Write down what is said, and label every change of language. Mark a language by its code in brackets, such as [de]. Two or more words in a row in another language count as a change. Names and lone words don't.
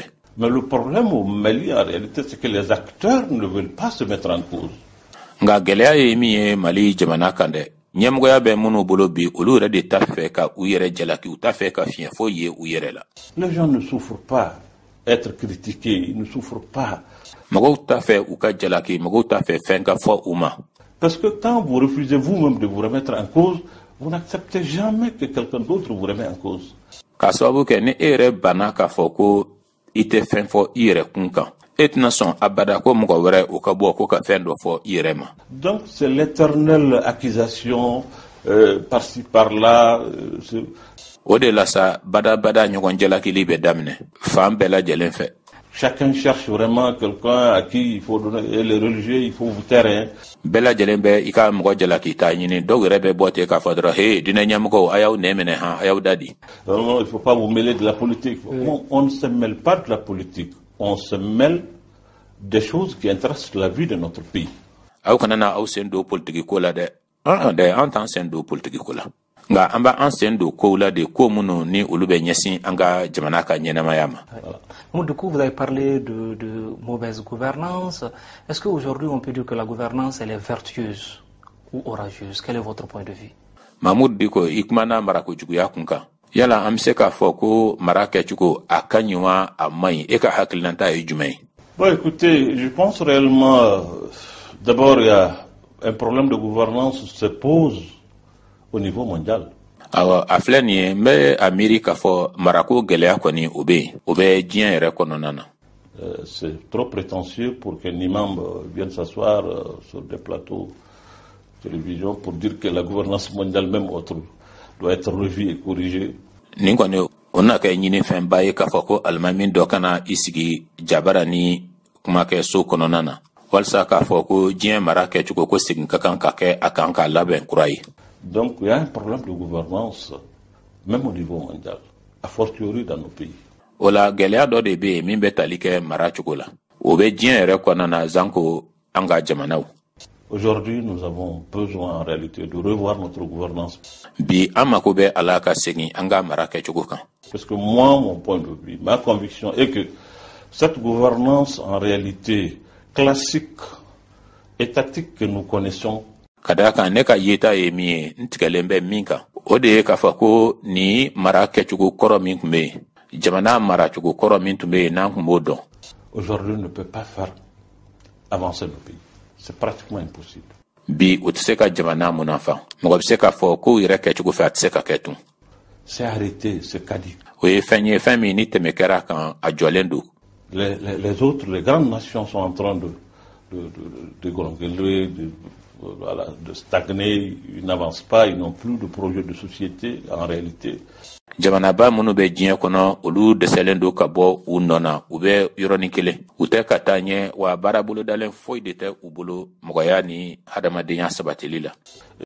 [fr] Mais le problème au Mali en réalité c'est que les acteurs ne veulent pas se mettre en cause. [bm] Nga gɛlɛya ye min ye Mali jamana kan dɛ, ɲɛmɔgɔya bɛ minnu bolo bi olu yɛrɛ de t'a fɛ ka u yɛrɛ jalaki, u t'a fɛ ka fiɲɛ foyi ye u yɛrɛ la. [fr] Les gens ne souffrent pas être critiqués, ils ne souffrent pas. [bm] Mɔgɔw t'a fɛ u ka jalaki, mɔgɔw t'a fɛ fɛn ka fɔ u ma. [fr] Parce que quand vous refusez vous-même de vous remettre en cause, vous n'acceptez jamais que quelqu'un d'autre vous remet en cause. [bm] K'a sababu kɛ ni e yɛrɛ banna k'a fɔ ko i tɛ fɛn fɔ i yɛrɛ kun kan, e tɛna sɔn abada ko mɔgɔ wɛrɛ o ka bɔ ko ka fɛn dɔ fɔ i yɛrɛ ma. [fr] Donc c'est l'éternelle accusation par-ci par-là. [bm] O de la sa bada ɲɔgɔn jalakili bɛ daminɛ fan bɛɛ lajɛlen fɛ. [fr] Chacun cherche vraiment quelqu'un à qui il faut donner, et les religieux, il faut vous taire. [bm] Bɛɛ lajɛlen bɛ i ka mɔgɔ jalaki t'a ɲini, dɔw yɛrɛ bɛ bɔ ten k'a fɔ dɔrɔn he dinɛ ɲɛmɔgɔw a y'aw nɛ minɛ a y'aw da di. [fr] Non, il faut pas vous mêler de la politique. On ne se mêle pas de la politique, on se mêle des choses qui intéressent la vie de notre pays. [bm] Aw kana na aw sen don politique ko la dɛ. An t'an sen don politique ko la. Nga an b'a an sen don kow la de ko minnu ni olu bɛ ɲɛsin an ka jamana ka ɲɛnamaya ma. [fr] Donc, du coup, vous avez parlé de mauvaise gouvernance. Est-ce qu'aujourd'hui, on peut dire que la gouvernance, elle est vertueuse ou orageuse? Quel est votre point de vue? [bm] Mahmoud Diko, i kumana mara kojuguya kun kan. Yala an bɛ se k'a fɔ ko mara kɛcogo a ka ɲi wa a man ɲi? E ka hakilinata ye jumɛn ye? [fr] Bon, écoutez, je pense réellement, d'abord, il y a un problème de gouvernance se pose au niveau mondial. [bm] Awa a filɛ nin ye n bɛ a miiri k'a fɔ marako gɛlɛya kɔni o bɛ yen, o bɛ diɲɛ yɛrɛ kɔnɔna na. [fr] C'est trop prétentieux pour qu'un imam vienne s'asseoir sur des plateaux de télévision pour dire que la gouvernance mondiale même autre doit être revue et corrigée. [bm] Nin kɔni o na kɛ ɲini fɛnba ye k'a fɔ ko alimami dɔ kana i sigi jabara ni kumakɛ so kɔnɔna na walasa k'a fɔ ko diɲɛ mara kɛcogo ko segin ka kan ka kɛ a kan k'a labɛn kura ye. [fr] Donc il y a un problème de gouvernance même au niveau mondial, a fortiori dans nos pays. [bm] O la gɛlɛya dɔ de bɛ yen min bɛ tali kɛ mara cogo la, o bɛ diɲɛ yɛrɛ kɔnɔna na zanko an ka jamanaw. [fr] Aujourd'hui, nous avons besoin en réalité de revoir notre gouvernance. [bm] Bi an mako bɛ a la ka segin an ka mara kɛcogo kan. [fr] Parce que moi, mon point de vue, ma conviction est que cette gouvernance en réalité classique, étatique que nous connaissons, [bm] ka da kan ne ka yeta ye min ye n tigɛlen bɛ min kan, o de ye k'a fɔ ko ni mara kɛcogo kɔrɔ min tun bɛ yen, jamana maracogo kɔrɔ min tun bɛ yen n'an tun b'o dɔn. [fr] Aujourd'hui ne peut pas faire avancer le pays. C'est pratiquement impossible. [bm] Bi o tɛ se ka jamana munafa, mɔgɔ bɛ se k'a fɔ ko yɛrɛ kɛcogo fɛ a tɛ se ka kɛ tun. [fr] C'est arrêté, c'est caduc. [bm] O ye fɛn ye fɛn min ni tɛmɛ kɛra kan a jɔlen don. [fr] Les autres, les grandes nations sont en train de gronguer, de stagner, ils n'avancent pas, ils n'ont plus de projet de société en réalité. [bm] Jamanaba minnu bɛ diɲɛ kɔnɔ olu dɛsɛlen don ka bɔ u nɔ na, u bɛ yɔrɔnin kelen, u tɛ ka taa ɲɛ wa baara bolodalen foyi de tɛ u bolo mɔgɔya ni hadamadenya sabatili la.